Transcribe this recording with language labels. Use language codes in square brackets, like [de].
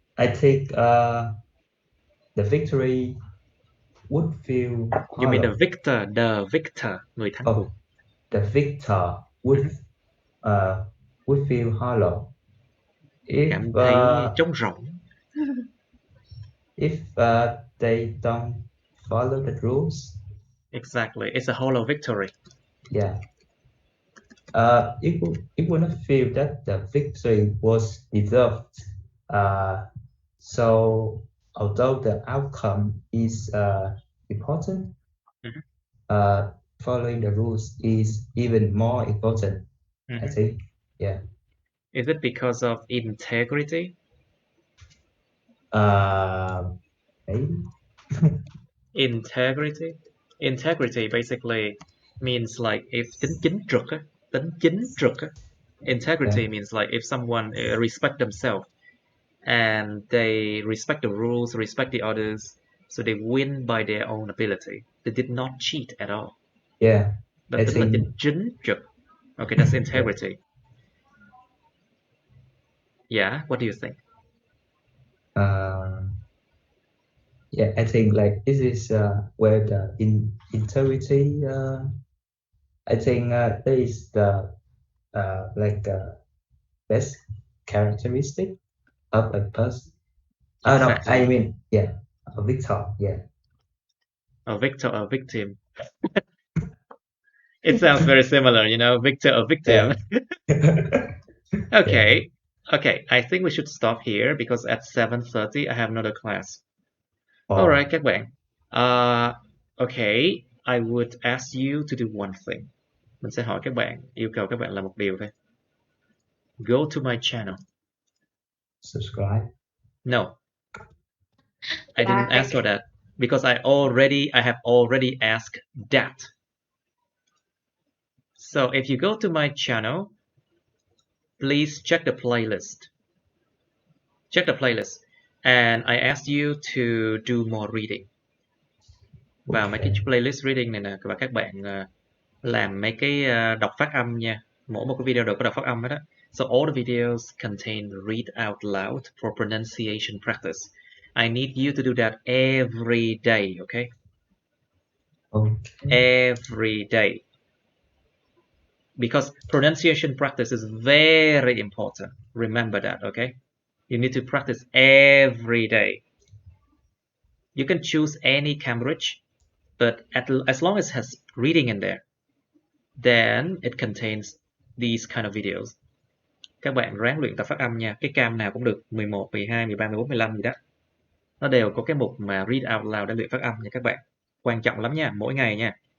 [en] I think the victory would feel You mean the victor, [vi] người thắng cuộc. [en] The victor would feel hollow if [vi] Cảm thấy trống rỗng. [en] if they don't follow the rules. Exactly, it's a hollow victory. Yeah. It would not feel that the victory was deserved. So although the outcome is important, following the rules is even more important. I think. Yeah. Is it because of integrity? Maybe. Integrity basically means like if [vi] tính chính trực á. [en] Integrity means like if someone respect themselves and they respect the rules, respect the others, so they win by their own ability. They did not cheat at all. Yeah. [vi] Đó [en] I [vi] tính là [en] think. [vi] chính trực. [en] Okay, that's integrity. Yeah, what do you think? Yeah, I think like this is where the integrity. I think there is the like best characteristic of a person. Oh no, Exactly. I mean yeah, a victor. Yeah. A victor, a victim. It sounds very similar, victor or victim. Yeah. Okay. Okay, I think we should stop here because at 7:30 I have another class. Alright [vi] các bạn. [en] Okay, I would ask you to do one thing. [vi] Mình sẽ hỏi các bạn, yêu cầu các bạn làm một điều thôi. [en] Go to my channel. Subscribe. No. I didn't ask for that because I have already asked that. So if you go to my channel, please check the playlist. Check the playlist. And I asked you to do more reading. [vi] vào mấy cái playlist reading này nè, và các bạn làm mấy cái đọc phát âm nha. Mỗi một cái video đều có đọc phát âm hết á. [en] So all the videos contain read out loud for pronunciation practice. I need you to do that every day, okay? Every day. Because pronunciation practice is very important. Remember that, okay? You need to practice every day. You can choose any Cambridge, but as long as it has reading in there, then it contains these kind of videos. [vi] Các bạn ráng luyện tập phát âm nha. Cái cam nào cũng được, 11, 12, 13, 14, 15 gì đó. Nó đều có cái mục mà [en] read out loud [vi] để luyện phát âm nha các bạn. Quan trọng lắm nha, mỗi ngày nha.